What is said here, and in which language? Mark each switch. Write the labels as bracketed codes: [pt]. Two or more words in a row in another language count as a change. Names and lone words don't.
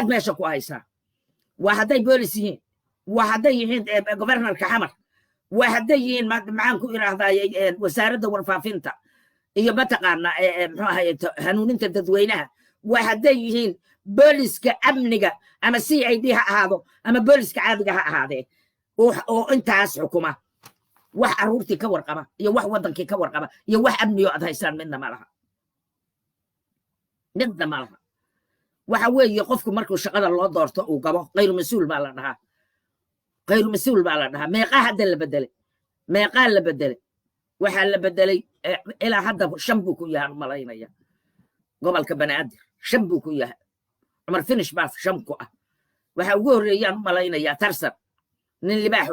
[so] meesha ku haysaa waa hadday boolis yihiin waa hadday yihiin governorka xamar waa hadday yihiin maxaan ku idhaahdaa wasaaradda warfaafinta iyo mataqaana muxuu ahaye hanuuninta dadweynaha waa hadday yihiin booliska amniga ama CID ha ahaado ama booliska caadiga ha ahaadee oo intaas xukuma wax caruurtii ka warqaba iyo wax wadankii ka warqaba iyo wax amniyo aad haysaan midna ma laha waxa weeye qofku markuu shaqada loo doorto uu gabo [ar] غير مسؤول [so] baa la dhahaa [ar] غير مسؤول [so] baa la dhahaa meeqa hadda la bedelay meeqa la bedelay waxa la bedelay ilaa hadda shan buu ku yahay malaynaya gobolka banaadir shan buu ku yahay Umar Finish baa shan ku ah waxa ugu horeeyaan malaynaya tarsan nin libaax